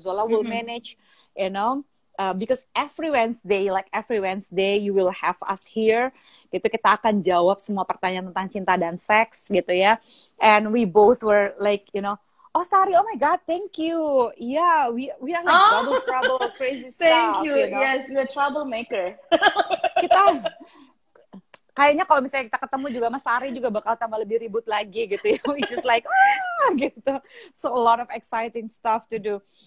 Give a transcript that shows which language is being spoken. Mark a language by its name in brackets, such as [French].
[English] Zola will manage, because every Wednesday you will have us here [Indonesian] gitu, kita akan jawab semua pertanyaan tentang cinta dan seks gitu ya. [English] And we both were like, oh Sari, oh my god, thank you. Yeah, we are like double trouble, crazy stuff. Thank you. Yes, you're a troublemaker. [Indonesian] Kita kayaknya kalau misalnya kita ketemu juga Mas Sari juga bakal tambah lebih ribut lagi gitu ya. [English] We just like gitu. So a lot of exciting stuff to do.